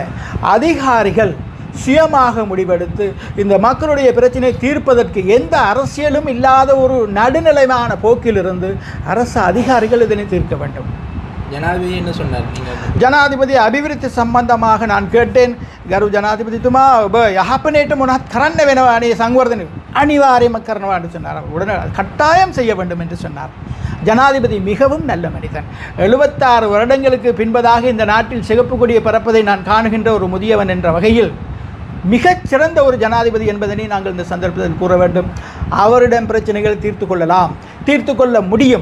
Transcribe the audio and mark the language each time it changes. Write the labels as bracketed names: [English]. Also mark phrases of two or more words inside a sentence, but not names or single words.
[Tamil] அதிகாரிகள் சுயமாக முடிவெடுத்து இந்த மக்களுடைய பிரச்சனை தீர்ப்பதற்கு எந்த அரசியலும் இல்லாத ஒரு நடுநிலையான போக்கிலிருந்து அரசு அதிகாரிகள் இதனை தீர்க்க வேண்டும். ஜனாதிபதி என்ன சொன்னார்? ஜனாதிபதி அபிவிருத்தி சம்பந்தமாக நான் கேட்டேன். [Sinhala] ගරු ජනාධිපතිතුමා ඔබ යහපනයට මොනවත් කරන්න වෙනවා අනේ සංවර්ධනය அனிவாரியமாக කරනවා [Tamil] என்று சொன்னார். உடனே கட்டாயம் செய்ய வேண்டும் என்று சொன்னார். ஜனாதிபதி மிகவும் நல்ல மனிதன். 76 வருடங்களுக்கு பின்பதாக இந்த நாட்டில் சிகப்பு கொடியை பறப்பதை நான் காணுகின்ற ஒரு முதியவன் என்ற வகையில் மிகச்சிறந்த ஒரு ஜனாதிபதி என்பதனை நாங்கள் இந்த சந்தர்ப்பத்தில் கூற வேண்டும். அவரிடம் பிரச்சனைகள் தீர்த்து கொள்ள முடியும்.